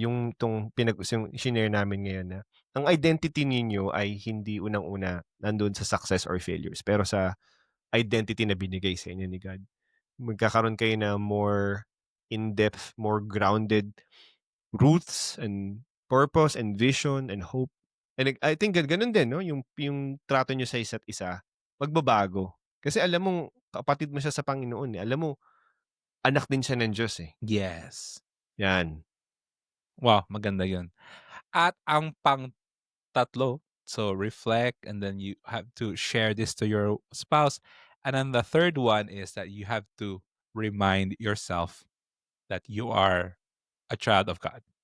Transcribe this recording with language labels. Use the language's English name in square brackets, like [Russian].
[Filipino] yung yung shinare namin ngayon na ang identity ninyo ay hindi unang-una nando'n sa success or failures, pero sa identity na binigay sa inyo ni God. Magkakaroon kayo ng [English] more in-depth, more grounded roots and purpose and vision and hope. And I think [Filipino] gano'n din 'no, yung trato niyo sa isa't isa, magbabago. Kasi alam mong kapatid mo siya sa Panginoon, eh, alam mo anak din siya ng Diyos, eh, [English] Yes. [Filipino] 'yan. Wow, maganda 'yun. At ang pang-tatlo, [English] so reflect and then you have to share this to your spouse. And then the third one is that you have to remind yourself that you are a child of God.